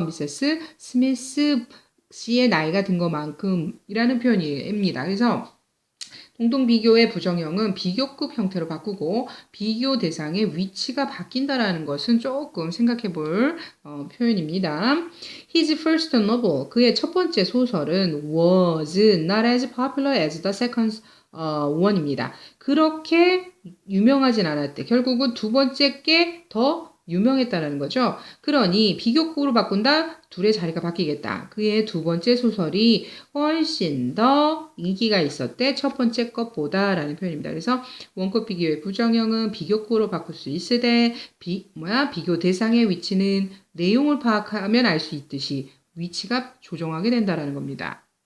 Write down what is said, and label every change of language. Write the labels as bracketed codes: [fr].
[ko] 미세스 스미스 씨의 나이가 든 것만큼이라는 표현입니다. 그래서 공동비교의 부정형은 비교급 형태로 바꾸고 비교 대상의 위치가 바뀐다라는 것은 조금 생각해 볼 표현입니다. [en] His first novel, [ko] 그의 첫 번째 소설은 [en] was not as popular as the second one입니다. [ko] 그렇게 유명하진 않았대. 결국은 두 번째 게 더 유명했다라는 거죠. 그러니 비교급으로 바꾼다? 둘의 자리가 바뀌겠다. 그의 두 번째 소설이 훨씬 더 인기가 있었대. 첫 번째 것보다 라는 표현입니다. 그래서 원급 비교의 부정형은 비교급으로 바꿀 수 있으되 비교 대상의 위치는 내용을 파악하면 알 수 있듯이 위치가 조정하게 된다라는 겁니다.